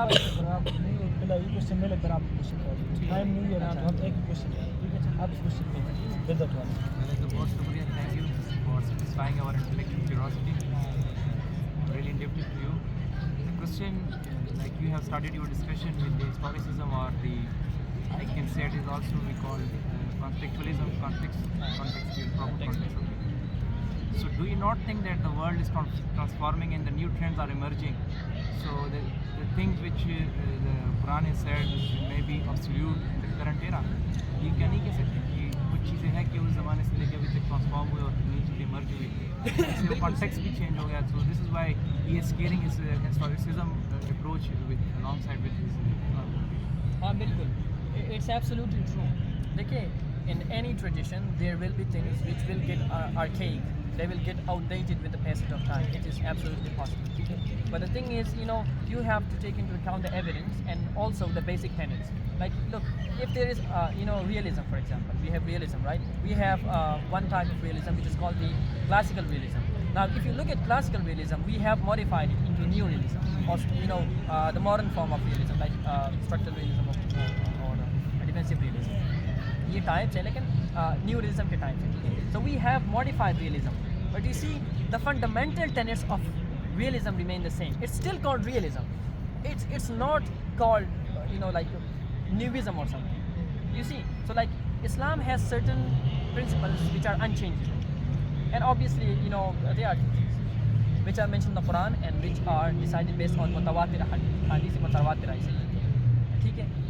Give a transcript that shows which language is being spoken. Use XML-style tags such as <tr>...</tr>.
<ur>آپ نہیں پہلا یہ کوشچن میں لگتا ہے آپ کوشچن کر ٹائم نہیں ہے نا تو ہم ایک کوشچن ٹھیک ہے آپ کوشچن میں بدعت والا. پہلے تو بہت شکریہ,</ur> <en>thank you for satisfying our intellectual curiosity. Really indebted to you. The question, like you have started your discussion with the historicism or the, I can say it is also we call contextualism, contextual proper context of it. So do you not think that the world is transforming and the new trends are emerging? So the things which the Quran has said may be obsolete in the current era.</en> <ur>یہ کیا نہیں کہہ سکتے کہ کچھ چیزیں ہیں کہ اس زمانے سے لے کے ابھی تک ٹرانسفارم ہوئے اور نئی چیزیں مرج ہوئی, اس میں کانٹیکسٹ بھی چینج ہو گیا.</ur> <en>So this is why he is carrying his historicism approach along side with his.</en> <ur>ہاں بالکل,</ur> <en>It's absolutely true.</en> <ur>دیکھیے</ur> <en>in any tradition there will be things which will get archaic, they will get outdated with the passage of time. It is absolutely possible. But the thing is, you have to take into account the evidence and also the basic tenets. Like, look, if there is, realism, for example, we have realism, right? We have one type of realism which is called the classical realism. Now, if you look at classical realism, we have modified it into new realism, or the modern form of realism, like structural realism or defensive realism.</en> <ur>یہ types ہیں لیکن new realism کے types ہیں, ٹھیک ہے.</ur> <en>So we have modified realism, but you see the fundamental tenets of realism remain the same. It's still called realism, it's not called like neoism or something. You see, so like Islam has certain principles which are unchangeable, and obviously there are things which are mentioned in the Quran and which are decided based on متواتر حدیث متواتر,</en> <ur>ٹھیک ہے.</ur>